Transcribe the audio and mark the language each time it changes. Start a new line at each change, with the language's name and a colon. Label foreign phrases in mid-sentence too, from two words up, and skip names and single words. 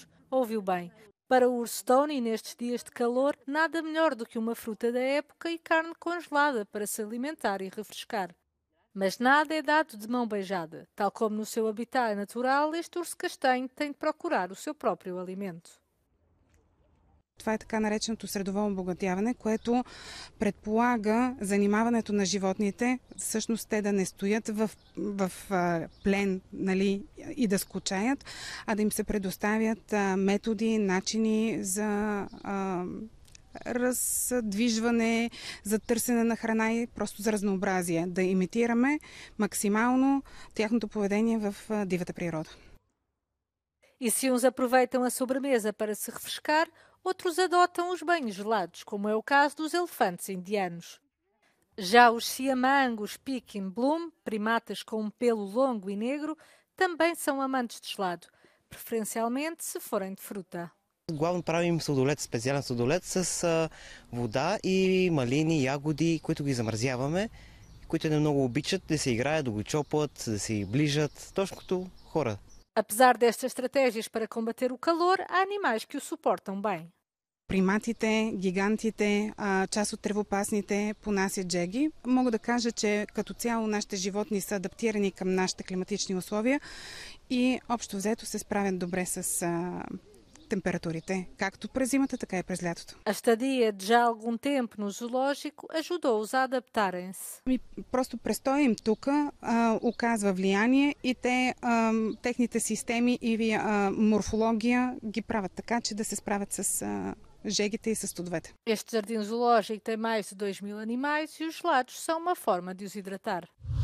Portuguese: Ouviu bem. Para o urso Tony, nestes dias de calor, nada melhor do que uma fruta da época e carne congelada para se alimentar e refrescar. Mas nada é dado de mão beijada. Tal como no seu habitat natural, este urso castanho tem de procurar o seu próprio alimento.
Bulgarian: Това е така нареченото средоволно обогатяване, което предполага занимаването на животните, всъщност те да не стоят в плен, нали, и да скучаят, а да им се предоставят методи, начини за раздвижване, за търсене на храна и просто за разнообразие. Да имитираме максимално тяхното поведение в дивата природа.
Portuguese: E se uns aproveitam a sobremesa para se refrescar, outros adotam os banhos gelados, como é o caso dos elefantes indianos. Já os siamangos Peking Bloom, primatas com um pelo longo e negro, também são amantes de gelado, preferencialmente se forem de fruta.
Bulgarian: Главно правим сладолед, специален сладолед с вода и малини, ягоди, които ги замразяваме, които не много обичат да се играят, да го чопат, да се ближат, точно като хора.
Portuguese: Apesar destas estratégias para combater o calor, há animais que o suportam bem.
Bulgarian: Приматите, гигантите, част от тревопасните понасят джеги. Мога да кажа, че като цяло нашите животни са адаптирани към нашите климатични условия и общо взето се справят добре с температурите, както през зимата, така и през лятото.
Portuguese: A estadia de já algum tempo no zoológico ajudou-os a adaptarem-se.
Bulgarian: Просто престоя им тук оказва влияние и техните системи и морфология ги правят така, че да се справят с жегите и с студовете.
Portuguese: Este jardim zoológico tem mais de 2000 animais e os gelados são uma forma de os hidratar.